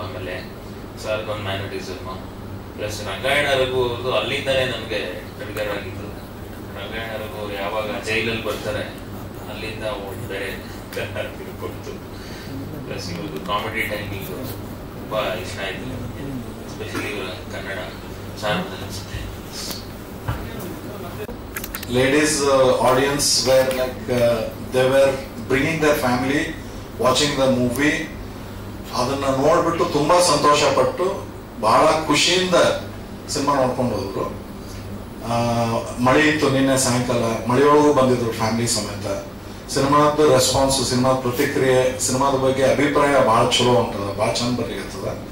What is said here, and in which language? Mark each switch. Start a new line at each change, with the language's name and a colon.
Kannada: ಆಮೇಲೆ ಸರ್ ಒಂದು mannerism plus Rangayana Raghu ಅವ್ರದ್ದು ಅಲ್ಲಿಂದಲೇ ನನಗೆ ಟ್ರಿಗರ್ ಆಗಿದ್ದು. ರಂಗಾಯಣ ರಘು ಯಾವಾಗ ಜೈಲಲ್ಲಿ ಬರ್ತಾರೆ ಅಲ್ಲಿಂದ ಬೇರೆ ತಿಳ್ಕೊಡ್ತು. ಪ್ಲಸ್ ಇವ್ರದ್ದು ಕಾಮಿಡಿ ಟೈಮಿಂಗ್ ತುಂಬ ಇಷ್ಟ ಆಯಿತು ನನಗೆ, ಎಸ್ಪೆಷಲಿ ಇವರ ಕನ್ನಡ ಸಾರ್ವಜನಿಕ ಅನಿಸುತ್ತೆ.
English: Ladies audience were like they were bringing their family watching the movie.
Kannada: ಅದನ್ನ ನೋಡ್ಬಿಟ್ಟು ತುಂಬಾ ಸಂತೋಷ ಪಟ್ಟು ಬಹಳ ಖುಷಿಯಿಂದ ಸಿನಿಮಾ ನೋಡ್ಕೊಂಡು ಹೋದ್ರು. ಮಳೆ ಇತ್ತು ನಿನ್ನೆ ಸಾಯಂಕಾಲ, ಮಳೆಯೊಳಗೂ ಬಂದಿದ್ರು ಫ್ಯಾಮಿಲಿ ಸಮೇತ. ಸಿನಿಮಾದ ರೆಸ್ಪಾನ್ಸ್, ಸಿನಿಮಾದ ಪ್ರತಿಕ್ರಿಯೆ, ಸಿನಿಮಾದ ಬಗ್ಗೆ ಅಭಿಪ್ರಾಯ ಬಹಳ ಚಲೋ ಉಂಟದ, ಬಹಳ ಚಂದ ಬರೀತದ.